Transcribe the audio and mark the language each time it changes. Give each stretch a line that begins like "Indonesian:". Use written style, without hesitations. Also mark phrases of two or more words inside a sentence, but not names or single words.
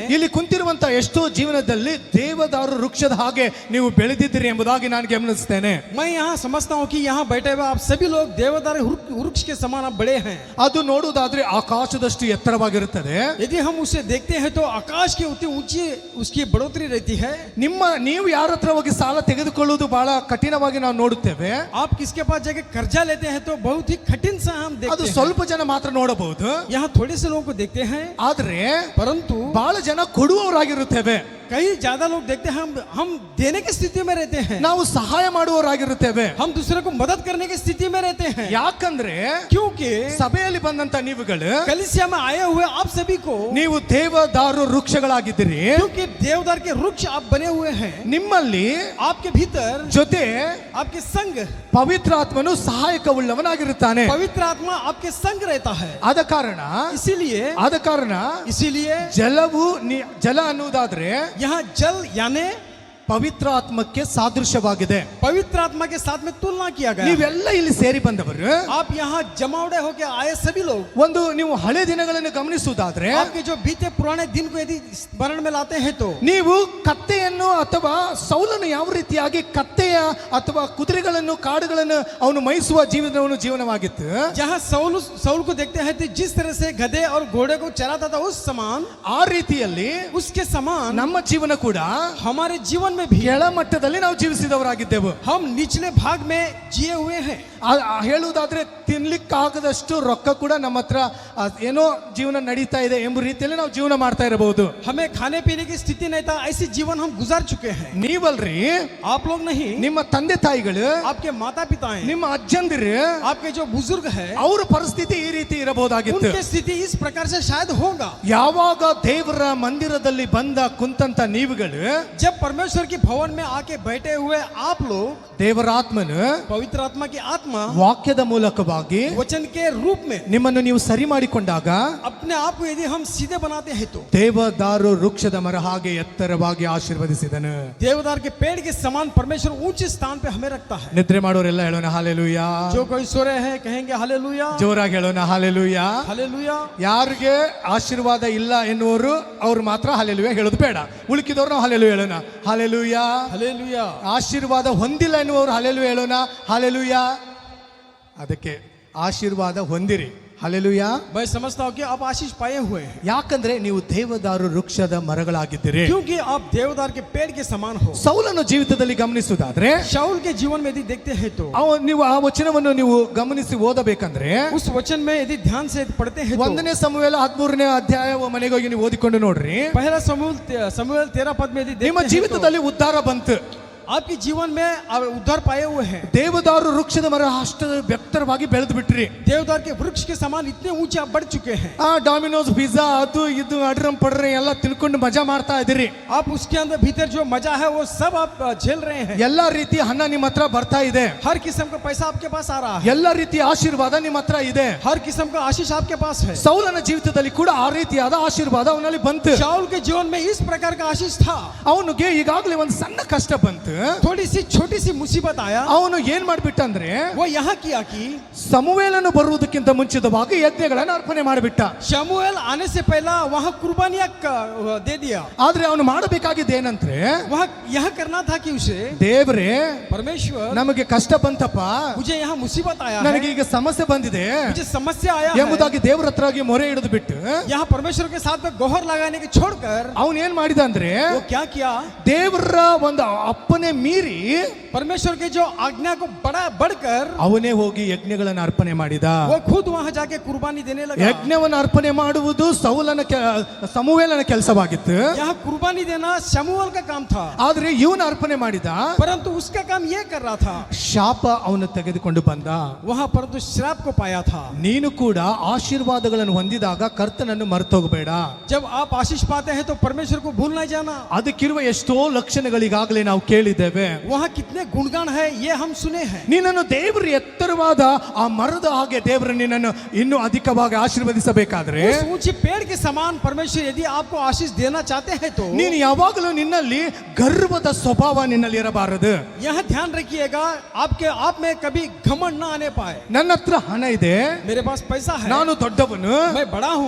Kannada: ಇಲ್ಲಿ ಕುಂತಿರುವಂತ ಎಷ್ಟೋ ಜೀವನದಲ್ಲಿ ದೇವದಾರು ವೃಕ್ಷದ ಹಾಗೆ ನೀವು ಬೆಳೆದಿದ್ದೀರಿ ಎಂಬುದಾಗಿ ನಾನು ಗಮನಿಸ್ತೇನೆ.
Hindi: मैं यहाँ समझता हूँ कि यहाँ बैठे हुए आप सभी लोग देवदार वृक्ष के समान आप बड़े हैं।
Kannada: ಅದು ನೋಡುವುದಾದ್ರೆ ಆಕಾಶದಷ್ಟು ಎತ್ತರವಾಗಿರುತ್ತದೆ.
Hindi: यदि हम उसे देखते हैं तो आकाश के उतनी ऊंची उसकी बढ़ोतरी रहती है।
Kannada: ನೀವು ಯಾರ ಹತ್ರ ಹೋಗಿ ಸಾಲ ತೆಗೆದುಕೊಳ್ಳುವುದು ಬಹಳ ಕಠಿಣವಾಗಿ ನಾವು ನೋಡುತ್ತೇವೆ.
Hindi: आप किसके पास जाके कर्जा लेते हैं तो बहुत ही कठिन सा हम
Kannada: ಅದು
Hindi: देखते हैं।
Kannada: ಸ್ವಲ್ಪ ಜನ ಮಾತ್ರ ನೋಡಬಹುದು,
Hindi: यहाँ थोड़े से लोगों को देखते हैं,
Kannada: ಆದ್ರೆ
Hindi: परंतु
Kannada: ಬಹಳ ಜನ ಕೊಡುವವರಾಗಿರುತ್ತೇವೆ.
Hindi: कई ज्यादा लोग देखते हैं हम देने की स्थिति में रहते हैं,
Kannada: ನಾವು ಸಹಾಯ ಮಾಡುವವರಾಗಿರುತ್ತೇವೆ,
Hindi: हम दूसरे को मदद करने की स्थिति में रहते हैं।
Kannada: ಯಾಕಂದ್ರೆ
Hindi: क्योंकि
Kannada: ಸಭೆಯಲ್ಲಿ ಬಂದಂತ ನೀವುಗಳು
Hindi: कलीसिया में आए हुए आप सभी को
Kannada: ನೀವು ದೇವದಾರು ವೃಕ್ಷಗಳಾಗಿದ್ದೀರಿ.
Hindi: क्योंकि देवदार के वृक्ष आप बने हुए हैं।
Kannada: ನಿಮ್ಮಲ್ಲಿ
Hindi: आपके भीतर
Kannada: ಜೊತೆ
Hindi: आपके संग
Kannada: ಪವಿತ್ರ ಆತ್ಮನು ಸಹಾಯಕವುಳ್ಳವನಾಗಿರುತ್ತಾನೆ.
Hindi: पवित्र आत्मा आपके संग रहता है।
Kannada: ಆದ ಕಾರಣ
Hindi: इसीलिए
Kannada: ಜಲವು ಜಲ ಅನ್ನುವುದಾದ್ರೆ
Hindi: यहाँ जल यानी
Kannada: ಪವಿತ್ರ ಆತ್ಮಕ್ಕೆ ಸಾದೃಶ್ಯವಾಗಿದೆ.
Hindi: पवित्र आत्मा के साथ में तुलना किया गया।
Kannada: ನೀವೆಲ್ಲ ಇಲ್ಲಿ ಸೇರಿ ಬಂದವರು,
Hindi: आप यहाँ जमावड़े होके आए सभी लोग,
Kannada: ಒಂದು ನೀವು ಹಳೆ ದಿನಗಳನ್ನು ಗಮನಿಸುವುದಾದ್ರೆ
Hindi: आपके जो बीते पुराने दिन को यदि स्मरण में लाते हैं तो
Kannada: ನೀವು ಕತ್ತೆಯನ್ನು ಅಥವಾ ಸೌಲನು ಯಾವ ರೀತಿಯಾಗಿ ಕತ್ತೆಯ ಅಥವಾ ಕುದುರೆಗಳನ್ನು ಕಾಡುಗಳನ್ನು ಅವನು ಮೈಸುವ ಜೀವನವಾಗಿತ್ತು.
Hindi: जहाँ सौल को देखते हैं तो जिस तरह से गधे और घोड़े को चराता था उस समान,
Kannada: ಆ ರೀತಿಯಲ್ಲಿ
Hindi: उसके समान
Kannada: ನಮ್ಮ ಜೀವನ ಕೂಡ
Hindi: हमारे जीवन में भी
Kannada: ಕೆಳ ಮಟ್ಟದಲ್ಲಿ ನಾವು ಜೀವಿಸಿದವರಾಗಿದ್ದೆವು.
Hindi: हम निचले भाग में जिए हुए हैं।
Kannada: ಹೇಳುವುದಾದ್ರೆ ತಿನ್ಲಿಕ್ಕಾಗದಷ್ಟು ರೊಕ್ಕ ಕೂಡ ನಮ್ಮ ಹತ್ರ ಏನೋ ಜೀವನ ನಡೀತಾ ಇದೆ ಎಂಬ ರೀತಿಯಲ್ಲಿ ನಾವು ಜೀವನ ಮಾಡ್ತಾ ಇರಬಹುದು.
Hindi: हमें खाने पीने की स्थिति नहीं था, ऐसी जीवन हम गुजार चुके हैं।
Kannada: ನೀವಲ್ರಿ,
Hindi: आप लोग नहीं,
Kannada: ನಿಮ್ಮ ತಂದೆ ತಾಯಿಗಳು,
Hindi: आपके माता पिता हैं,
Kannada: ನಿಮ್ಮ ಅಜ್ಜಂದಿರು,
Hindi: आपके जो बुजुर्ग है,
Kannada: ಅವರ ಪರಿಸ್ಥಿತಿ ಈ ರೀತಿ ಇರಬಹುದಾಗಿತ್ತು.
Hindi: उनकी स्थिति इस प्रकार से शायद होगा।
Kannada: ಯಾವಾಗ ದೇವರ ಮಂದಿರದಲ್ಲಿ ಬಂದ ಕುಂತಂತ ನೀವುಗಳು
Hindi: जब परमेश्वर की भवन में आके बैठे हुए आप लोग
Kannada: ದೇವರಾತ್ಮನು
Hindi: पवित्र आत्मा की आत्मा
Kannada: ವಾಕ್ಯದ ಮೂಲಕವಾಗಿ
Hindi: वचन के रूप में
Kannada: ನಿಮ್ಮನ್ನು ನೀವು ಸರಿ ಮಾಡಿಕೊಂಡಾಗ
Hindi: अपने आप को यदि हम सीधे बनाते हैं तो
Kannada: ದೇವದಾರು ವೃಕ್ಷದ ಮರ ಹಾಗೆ ಎತ್ತರವಾಗಿ ಆಶೀರ್ವದಿಸಿದನು.
Hindi: देवदार के पेड़ के समान परमेश्वर ऊंचे स्थान पे हमें रखता है।
Kannada: ನಿದ್ರೆ ಮಾಡೋರೆಲ್ಲ ಹೇಳೋಣ ಹಾಲೆಲೂಯಾ.
Hindi: जो कोई सो रहे हैं कहेंगे हालेलुया,
Kannada: ಜೋರಾಗಿ ಹೇಳೋಣ ಹಾಲೆಲೂಯಾ.
Hindi: हालेलुया।
Kannada: ಯಾರಿಗೆ ಆಶೀರ್ವಾದ ಇಲ್ಲ ಎನ್ನುವರು ಅವ್ರು ಮಾತ್ರ ಹಾಲೆಲೂಯಾ ಹೇಳೋದು ಬೇಡ. ಉಳುಕಿದವ್ರು ನಾವು ಹಾಲೆಲೂಯಾ ಹೇಳೋಣ ಹಾಲೆಲೂಯಾ.
Hindi: हालेलुया।
Kannada: ಆಶೀರ್ವಾದ ಹೊಂದಿಲ್ಲ ಎನ್ನುವರು ಹಾಲೆಲೂಯಾ ಹೇಳೋಣ ಹಾಲೆಲೂಯಾ. ಅದಕ್ಕೆ ಆಶೀರ್ವಾದ ಹೊಂದಿರಿ ಹಾಲೆಲೂಯಾ.
Hindi: मैं समझता हूँ कि आप आशीष पाए हुए हैं
Kannada: ಯಾಕಂದ್ರೆ ನೀವು ದೇವದಾರು ವೃಕ್ಷದ ಮರಗಳಾಗಿದ್ದೀರಿ.
Hindi: क्योंकि आप देवदार के पेड़ के समान हो।
Kannada: ಸೌಲನ ಜೀವಿತದಲ್ಲಿ ಗಮನಿಸುವುದಾದ್ರೆ
Hindi: शाऊल के जीवन में यदि देखते हैं तो
Kannada: ನೀವು ಆ ವಚನವನ್ನು ನೀವು ಗಮನಿಸಿ ಓದಬೇಕಂದ್ರೆ
Hindi: उस वचन में यदि ध्यान से पढ़ते हैं तो
Kannada: 1ನೇ ಸಮುವೇಲ 13ನೇ ಅಧ್ಯಾಯ ಮನೆಗೆ ಹೋಗಿ ನೀವು ಓದಿಕೊಂಡು ನೋಡ್ರಿ.
Hindi: पहला समूएल 13 पद में यदि
Kannada: ನಿಮ್ಮ
Hindi: देखते हैं तो
Kannada: ಜೀವಿತದಲ್ಲಿ ಉದ್ಧಾರ ಬಂತು.
Hindi: आपके जीवन में आप उद्धार पाए हुए हैं।
Kannada: ದೇವದಾರು ವೃಕ್ಷದ ಮರ ಅಷ್ಟು ಎತ್ತರವಾಗಿ ಬೆಳೆದು ಬಿಟ್ರಿ.
Hindi: देवदार के वृक्ष के समान इतने ऊंचे आप बढ़ चुके हैं।
Kannada: ಆ ಡಾಮಿನೋಸ್ ಪಿಜ್ಜಾ ಅದು ಇದು ಅಡ್ರಂ ಪಡ್ರೆ ಎಲ್ಲ ತಿನ್ಕೊಂಡು ಮಜಾ ಮಾಡ್ತಾ ಇದ್ದೀರಿ.
Hindi: आप उसके अंदर भीतर जो मजा है वो सब आप झेल रहे हैं।
Kannada: ಎಲ್ಲಾ ರೀತಿಯ ಹಣ ನಿಮ್ಮ ಹತ್ರ ಬರ್ತಾ ಇದೆ.
Hindi: हर किस्म का पैसा आपके पास आ रहा है।
Kannada: ಎಲ್ಲಾ ರೀತಿಯ ಆಶೀರ್ವಾದ ನಿಮ್ಮ ಹತ್ರ ಇದೆ.
Hindi: हर किस्म का आशीष आपके पास है।
Kannada: ಸೌಲನ ಜೀವಿತದಲ್ಲಿ ಕೂಡ ಆ ರೀತಿಯಾದ ಆಶೀರ್ವಾದ ಅವನಲ್ಲಿ ಬಂತು.
Hindi: शाऊल के जीवन में इस प्रकार का आशीष था।
Kannada: ಅವನಿಗೆ ಈಗಾಗಲೇ ಒಂದು ಸಣ್ಣ ಕಷ್ಟ ಬಂತು.
Hindi: थोड़ी सी छोटी सी मुसीबत आया।
Kannada: ಅವನು ಏನ್ ಮಾಡ್ಬಿಟ್ಟ ಅಂದ್ರೆ
Hindi: वो यहाँ किया कि
Kannada: ಸಮುವೇಲನು ಬರುವುದಕ್ಕಿಂತ ಮುಂಚಿತವಾಗಿ ಯಜ್ಞಗಳನ್ನು ಅರ್ಪಣೆ ಮಾಡಿಬಿಟ್ಟ.
Hindi: शमूएल आने से पहला वहाँ कुर्बानियां दे दिया।
Kannada: ಆದ್ರೆ ಅವನು ಮಾಡಬೇಕಾಗಿದ್ದು ಏನಂದ್ರೆ
Hindi: वहाँ यह करना था कि उसे
Kannada: ದೇವರೇ
Hindi: परमेश्वर
Kannada: ನಮಗೆ ಕಷ್ಟ ಬಂತಪ್ಪ,
Hindi: मुझे यहाँ मुसीबत आया
Kannada: ನನಗೆ
Hindi: है,
Kannada: ಈಗ ಸಮಸ್ಯೆ ಬಂದಿದೆ
Hindi: मुझे समस्या आया है।
Kannada: ಎಂಬುದಾಗಿ ದೇವರ ಹತ್ರವಾಗಿ ಮೊರೆ ಹಿಡಿದು ಬಿಟ್ಟು
Hindi: यहाँ परमेश्वर के साथ में गोहर लगाने के छोड़कर
Kannada: ಅವನು ಏನ್ ಮಾಡಿದ ಅಂದ್ರೆ
Hindi: वो क्या किया,
Kannada: ದೇವರ ಒಂದು ಅಪ್ಪನೆ ಮೀರಿ
Hindi: परमेश्वर के जो आज्ञा को बढ़कर
Kannada: ಅವನೇ ಹೋಗಿ ಯಜ್ಞಗಳನ್ನು ಅರ್ಪಣೆ ಮಾಡಿದ.
Hindi: वो खुद वहाँ जाके कुर्बानी देने लगा।
Kannada: ಯಜ್ಞವನ್ನು ಅರ್ಪಣೆ ಮಾಡುವುದು ಸಮುವೇಲನ ಕೆಲಸವಾಗಿತ್ತು.
Hindi: यहाँ कुर्बानी देना शमूएल का काम था,
Kannada: ಆದ್ರೆ ಇವನು ಅರ್ಪಣೆ ಮಾಡಿದ,
Hindi: परंतु उसका काम ये कर रहा था।
Kannada: ಶಾಪ ಅವನು ತೆಗೆದುಕೊಂಡು ಬಂದ.
Hindi: वहाँ परंतु श्राप को पाया था।
Kannada: ನೀನು ಕೂಡ ಆಶೀರ್ವಾದಗಳನ್ನು ಹೊಂದಿದಾಗ ಕರ್ತನನ್ನು ಮರೆತೋಗಬೇಡ.
Hindi: जब आप आशीष पाते हैं तो परमेश्वर को भूल नहीं जाना।
Kannada: ಅದಕ್ಕಿರುವ ಎಷ್ಟೋ ಲಕ್ಷಣಗಳಿಗಾಗಲೇ ನಾವು ಕೇಳಿದ್ದೇವೆ.
Hindi: वहाँ कितने गुणगान है ये हम सुने हैं।
Kannada: ನಿನ್ನನ್ನು ದೇವರು ಎತ್ತರವಾದ ಆ ಮರದ ಹಾಗೆ ದೇವರು ನಿನ್ನನ್ನು ಇನ್ನೂ ಅಧಿಕವಾಗಿ ಆಶೀರ್ವದಿಸಬೇಕಾದ್ರೆ
Hindi: उस ऊंचे पेड़ के समान परमेश्वर यदि आपको आशीष देना चाहते हैं तो
Kannada: ನೀನು ಯಾವಾಗಲೂ ನಿನ್ನಲ್ಲಿ ಗರ್ವದ ಸ್ವಭಾವ ನಿನ್ನಲ್ಲಿ ಇರಬಾರದು.
Hindi: यह ध्यान रखिएगा आपके आप में कभी घमंड न आने पाए।
Kannada: ನನ್ನ ಹತ್ರ ಹಣ ಇದೆ,
Hindi: मेरे पास पैसा है,
Kannada: ನಾನು ದೊಡ್ಡವನು,
Hindi: मैं बड़ा हूँ,